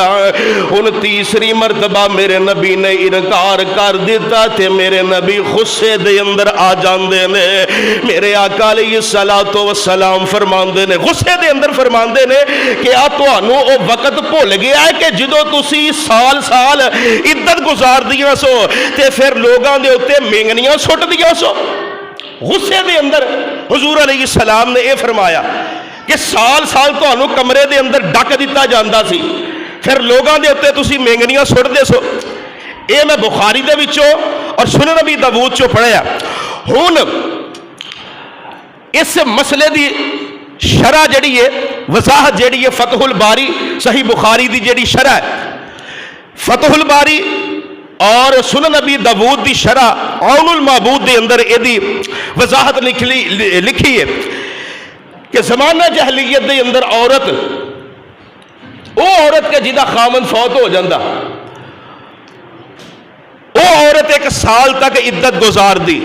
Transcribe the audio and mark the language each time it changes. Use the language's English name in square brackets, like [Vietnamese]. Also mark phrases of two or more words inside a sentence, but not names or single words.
[Punjabi] ان تیسری مرتبہ میرے نبی نے انکار کر دیتا تے میرے نبی غصے دے اندر آ جاندے نے. میرے آقا علیہ السلام فرماندے نے, غصے دے اندر فرماندے نے کہ آ تانوں او وقت بھول گیا ہے کہ جدوں تسی سال عدت گزار دیاں سو تے پھر لوگاں دے اوتے مینگنیاں سٹ دیاں سو. غصے دے اندر حضور علیہ السلام نے یہ فرمایا کہ سال تانوں کمرے دے اندر ڈک دیتا جاندا سی, پھر لوگاں دے اوتے تسی مینگنیاں سٹ دے سو. اے میں بخاری دے وچوں اور سنن نبی داؤد چوں پڑھیا. ہن اس مسئلے دی شرح جڑی ہے وضاحت جڑی ہے فتح الباری صحیح بخاری دی جڑی شرح ہے, فتح الباری اور سنن نبی داؤد دی شرح عون المعبود دے اندر ایدی وضاحت لکھی ہے کہ زمانہ جہلیت دے اندر عورت او عورت کے جدا خامن فوت ہو جاندہ او عورت 1 سال تک عدت گزار دی.